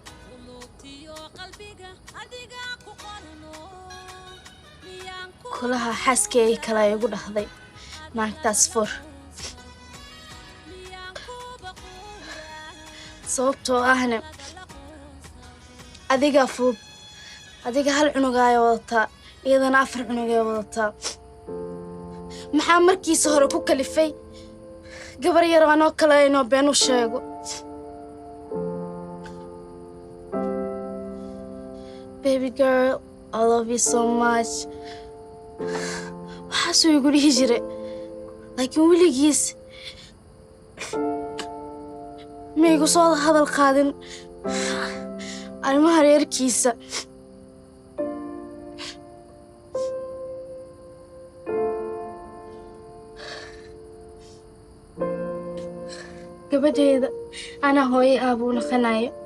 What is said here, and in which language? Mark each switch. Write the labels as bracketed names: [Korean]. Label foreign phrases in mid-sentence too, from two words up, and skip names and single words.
[Somali] kulaha xaaskay kale ay igu dhahday naagtaas fur sababtoo ahna adiga fudud adiga hal cunugaaya wadataa iyadana 4 cunugay wadataa maxaa markiisa hore ku kalifay gabar yar anoo kale inoo been u sheego [English] baby girl I love you so much [Somali] waxaasuu igu dhihi jiray laakiin weligiis ma igu soo hadal qaadin arrimaha reerkiisa gabadheeda anaa hooyo aabuu naqanayo